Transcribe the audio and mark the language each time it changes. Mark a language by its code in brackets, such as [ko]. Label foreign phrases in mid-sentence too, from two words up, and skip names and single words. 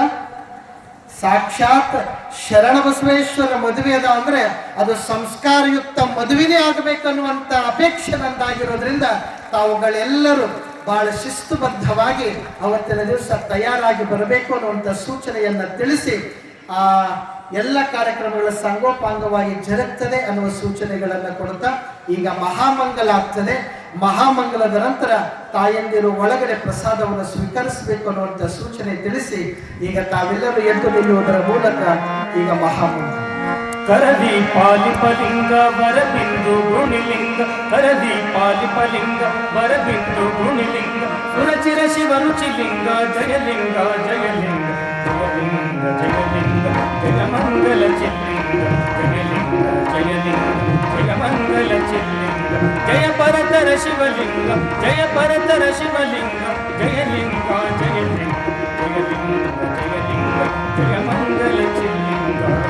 [kn] ಸಾಕ್ಷಾತ್ ಶರಣ ಬಸವೇಶ್ವರ ಮದುವೆ ಅದ ಅಂದ್ರೆ ಅದು ಸಂಸ್ಕಾರಯುಕ್ತ ಮದುವೆನೇ ಆಗಬೇಕನ್ನುವಂತ ಅಪೇಕ್ಷೆ ನಂದಾಗಿರೋದ್ರಿಂದ ತಾವುಗಳೆಲ್ಲರೂ ಬಹಳ ಶಿಸ್ತುಬದ್ಧವಾಗಿ ಅವತ್ತಿನ ದಿವಸ ತಯಾರಾಗಿ ಬರಬೇಕು ಅನ್ನುವಂಥ ಸೂಚನೆಯನ್ನ ತಿಳಿಸಿ ಆ ಎಲ್ಲ ಕಾರ್ಯಕ್ರಮಗಳ ಸಂಗೋಪಾಂಗವಾಗಿ ಜರುಗ್ತದೆ ಅನ್ನುವ ಸೂಚನೆಗಳನ್ನು ಕೊಡ್ತಾ ಈಗ ಮಹಾಮಂಗಲ ಆಗ್ತದೆ. ಮಹಾಮಂಗಲದ ನಂತರ ತಾಯಂದಿರು ಒಳಗಡೆ ಪ್ರಸಾದವನ್ನು ಸ್ವೀಕರಿಸಬೇಕು ಅನ್ನುವಂಥ ಸೂಚನೆ ತಿಳಿಸಿ ಈಗ ತಾವೆಲ್ಲರೂ ಎದ್ದು ನಿಲ್ಲುವುದರ ಮೂಲಕ ಈಗ ಮಹಾಮಂಗಲ. ಕರದಿ ಪಾಲಿಪಲಿಂಗ ವರಬಿಂದು ಗುಣಿಲಿಂಗ ಕರದಿ ಪಾಲಿಪಲಿಂಗ ವರಬಿಂದು ಗುಣಿಲಿಂಗ ಸುರಚಿರ ಶಿವರುಚಿಲಿಂಗ ಜಯಲಿಂಗ ಜಯಲಿಂಗ ಜಯಲಿಂಗ ಜಯಲಿಂಗ ಜಯಮಂಗಲ ಚಿಲ್ಲಿಂಗ ಜಯಲಿಂಗ ಜಯಲಿಂಗ ಜಯಮಂಗಲ ಚಿಲ್ಲಿಂಗ ಜಯ ಪರತರ ಶಿವಲಿಂಗ ಜಯ ಪರತರ ಶಿವಲಿಂಗ ಜಯಲಿಂಗ ಜಯಲಿಂಗ ಜಯಲಿಂಗ ಜಯಲಿಂಗ ಜಯಮಂಗಲ ಚಿಲ್ಲಿಂಗ